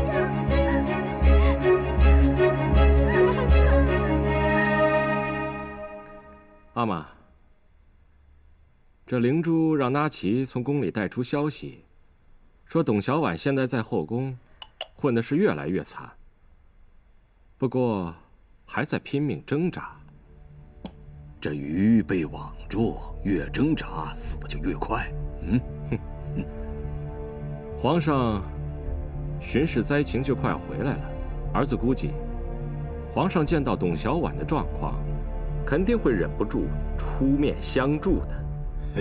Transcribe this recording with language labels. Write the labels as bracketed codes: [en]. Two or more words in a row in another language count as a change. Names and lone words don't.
[zh] 阿玛，这灵珠让那奇从宫裡帶出消息，說董小宛現在在後宮混的是越來越慘，不過還在拼命掙扎。這魚被網住，越掙扎死的就越快。皇上巡視災情就快要回來了，兒子估計，皇上見到董小宛的狀況，肯定會忍不住出面相助的。